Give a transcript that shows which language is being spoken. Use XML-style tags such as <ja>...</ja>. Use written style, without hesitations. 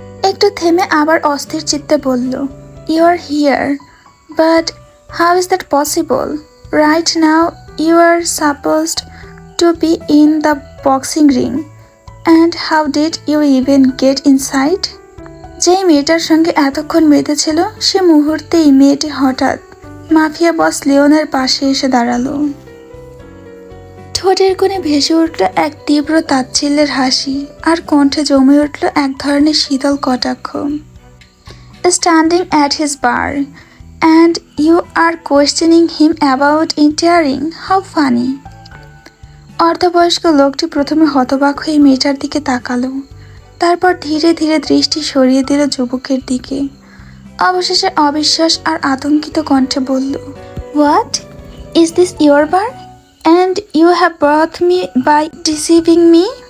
<bn>একটু থেমে আবার অস্থির চিত্তে বলল,</bn> <en>You are here, but how is that possible? Right now you are supposed to be in the boxing ring, and how did you even get inside?</en> <bn>যেই মেয়েটার সঙ্গে এতক্ষণ মেতেছিল সে মুহূর্তেই মেয়েটি হঠাৎ মাফিয়া বস লিওনের পাশে এসে দাঁড়ালো। ঠোঁটের কোণে ভেসে উঠল এক তীব্র তাচ্ছিল্যের হাসি, আর কণ্ঠে জমে উঠল এক ধরনের শীতল কটাক্ষ।</bn> <en>Standing at his bar, and you are questioning him about interring? How funny!</en> <bn>অর্ধবয়স্ক লোকটি প্রথমে হতবাক হয়ে মেয়েটার দিকে তাকালো, তারপর ধীরে ধীরে দৃষ্টি সরিয়ে দিল যুবকের দিকে। অবশেষে অবিশ্বাস আর আতঙ্কিত কণ্ঠে বলল,</bn> <en>What is this your bar and you have brought me by deceiving me?</en>